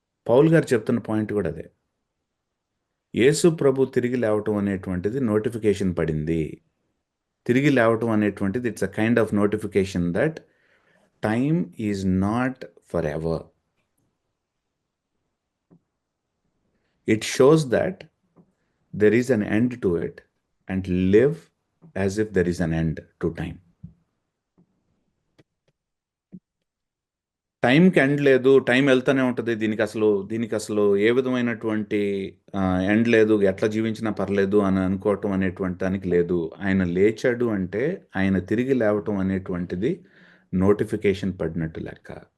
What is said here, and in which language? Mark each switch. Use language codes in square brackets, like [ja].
[te] Paul గారు చెప్తున్న point కూడా అదే. యేసు ప్రభు తిరిగి లేవటం అనేటువంటిది నోటిఫికేషన్ పడింది. తిరిగి లేవటం అనేటువంటిది [en] It's a kind of notification that time is not forever. It shows that there is an end to it and live as if there is an end to time. [te] టైంకి ఎండ్ లేదు, time వెళ్తూనే ఉంటుంది, దీనికి అసలు ఏ విధమైనటువంటి end లేదు, ఎట్లా జీవించినా పర్లేదు అని అనుకోవటం అనేటువంటి దానికి లేదు. ఆయన లేచాడు అంటే ఆయన తిరిగి లేవటం అనేటువంటిది నోటిఫికేషన్ పడినట్టు లెక్క.